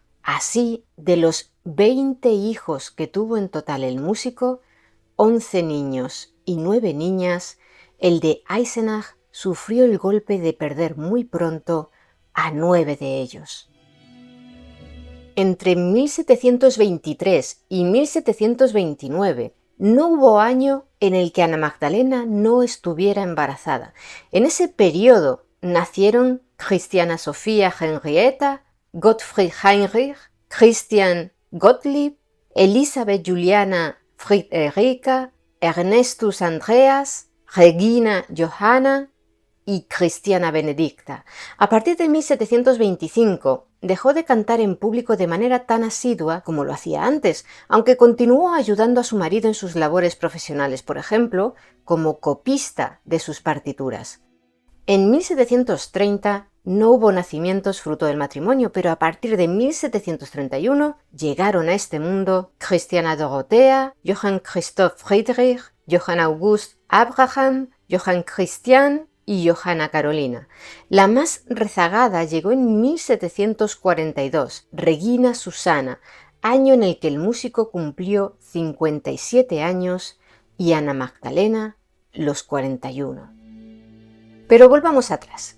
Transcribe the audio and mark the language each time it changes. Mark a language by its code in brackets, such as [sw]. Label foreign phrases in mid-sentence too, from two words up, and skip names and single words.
[es] Así, de los 20 hijos que tuvo en total el músico, 11 niños y 9 niñas, el de Eisenach sufrió el golpe de perder muy pronto a 9 de ellos. Entre 1723 y 1729 no hubo año en el que Ana Magdalena no estuviera embarazada. En ese periodo nacieron Christiana Sophia Henrietta, Gottfried Heinrich, Christian Gottlieb, Elisabeth Juliana Friederika, Ernestus Andreas, Regina Johanna y Christiana Benedicta. A partir de 1725 dejó de cantar en público de manera tan asidua como lo hacía antes, aunque continuó ayudando a su marido en sus labores profesionales, por ejemplo, como copista de sus partituras. En 1730 no hubo nacimientos fruto del matrimonio, pero a partir de 1731 llegaron a este mundo Christiana Dorothea, Johann Christoph Friedrich, Johann August Abraham, Johann Christian y Johanna Carolina. La más rezagada llegó en 1742, Regina Susana, año en el que el músico cumplió 57 años y Ana Magdalena los 41. Pero volvamos atrás.